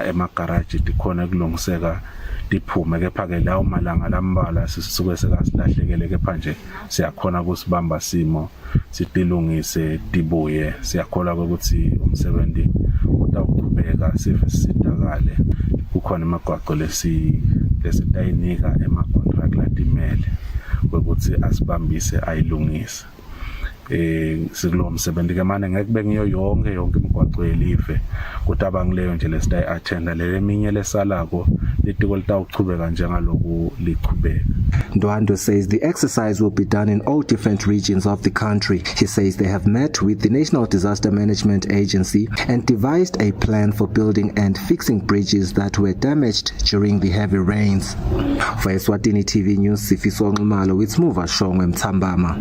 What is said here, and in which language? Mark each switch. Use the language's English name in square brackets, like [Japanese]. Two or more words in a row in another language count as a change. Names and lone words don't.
[Swati] emagaraji dikhona kulungiseka diphume kepha-ke lawo malanga lambala sisuke sekasilahlekele kepha nje siyakhona kusibamba simo sitilungise dibuye siyakholwa ukuthi umsebenzi utawuqhubeka sisitakale kukhona imigwaqo lesitayinika ema-contract latimele ukuthi asibambise ayilungise. Sikulo msebenzi ke manje ngeke kube ngiyo yonke imigwaqo yelive kodwa abangileyo nje lesitayi attenda leminye lesalako litiko litawuqhubeka njengaloku liqhubeka. [English] Ndwandwe says the exercise will be done in all different regions of the country. He says they have met with the National Disaster Management Agency and devised a plan for building and fixing bridges that were damaged during the heavy rains. For Eswatini TV News, Sifiso Ngumalo with Smuva Shongwe Mtambama.